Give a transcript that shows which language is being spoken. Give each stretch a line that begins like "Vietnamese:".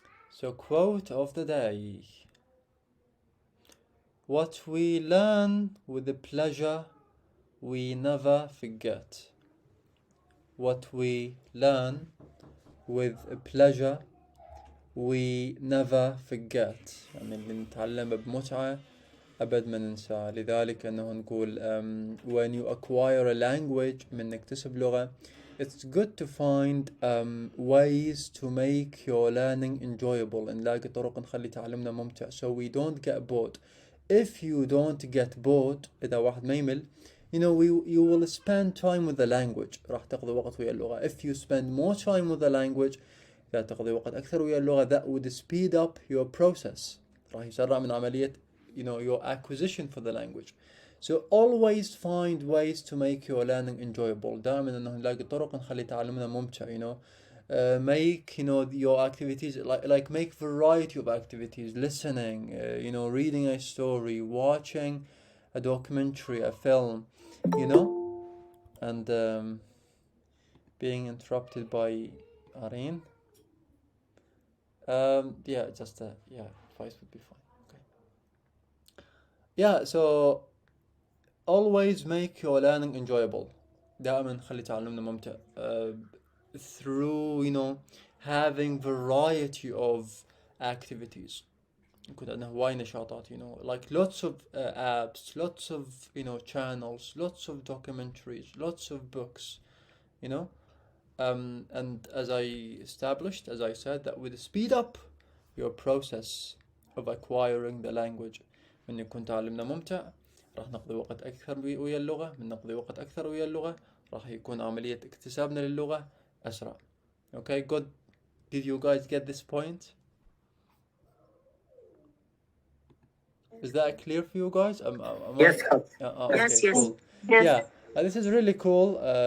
English: So, quote of the day: "What we learn with the pleasure, we never forget. What we learn with pleasure, we never forget."
Arabic: يعني اللي نتعلم بمتعة أبد ما ننساه. لذلك أنه نقول
English: when you acquire a language
Arabic: من نكتسب لغة,
English: it's good to find ways to make your learning enjoyable.
Arabic: نلاقي طرق نخلي تعلمنا ممتع
English: so we don't get bored. If you don't get bored,
Arabic: إذا واحد ما يمل,
English: you will spend time with the language.
Arabic: راح تقضي وقت ويا اللغة.
English: If you spend more time with the language,
Arabic: إذا تقضي وقت أكثر ويا اللغة,
English: that would speed up your process.
Arabic: راح يسرع من عملية
English: your acquisition for the language. So always find ways to make your learning enjoyable.
Arabic: دائما انه نلاقي طرق نخلي تعلمنا ممتع.
English: Make your activities like make variety of activities, listening, reading a story, watching a documentary, a film, and being interrupted by Areen. Just voice would be fine. Yeah, so always make your learning enjoyable.
Arabic: دائما خلي تعلمنا ممتع.
English: Through having variety of activities.
Arabic: يكون عندنا هواي نشاطات,
English: like lots of apps, lots of channels, lots of documentaries, lots of books, and as I said, that would speed up your process of acquiring the language.
Arabic: من يكون تعلمنا ممتع راح نقضي وقت أكثر ويا اللغة. من نقضي وقت أكثر ويا اللغة راح يكون عملية اكتسابنا للغة أسرع.
English: Okay, good. Did you guys get this point? Is that clear for you guys? Yes. Okay, Yes. cool. Yes. Yeah, this is really cool.